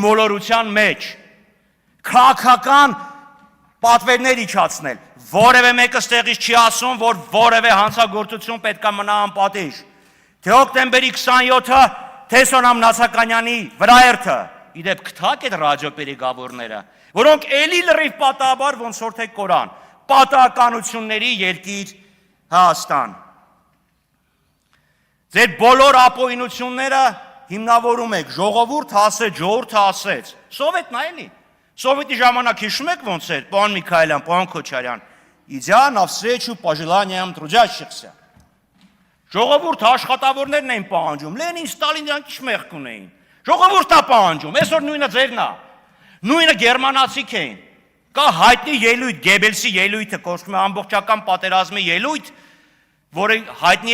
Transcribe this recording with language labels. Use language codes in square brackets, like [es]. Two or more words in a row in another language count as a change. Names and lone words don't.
[hy] մոլորության մեջ, քաղաքական պատվերներ իջացնել, որևէ մեկը ստեղից չի ասում, որ որևէ հանցագործություն պետք է մնա անպատիժ, թե հոկտեմբերի 27-ը, թե Սոնամ Նացականյանի վրաերթը, իդեպ կթակ այդ ռադիոպերեգավորները, որոնք էլի լրիվ պատահաբար ոնց որ թե կորան, պատահականությունների երկիր Հայաստան։ Ձեր բոլոր ապօրինությունները հիմնավորում եք, ժողովուրդը ասեց, Սովետն էլի, Սովետի ժամանակ հիշում եք ոնց էր, պարոն Միքայելյան, պարոն Քոչարյան, [ru] идя навстречу пожеланиям трудящихся։ [hy] Ժողովուրդը աշխատավորներն էին պահանջում, Լենին, Ստալին դրանք ինչ մեղք ունեին։ Ժողովուրդն է պահանջում, այսօր նույնը ձերն է, նույնը գերմանացիք էին։ Կա հայտնի ելույթ, Գեբելսի ելույթը, կոչվում է ամբողջական պատերազմի ելույթ, որը հայտնի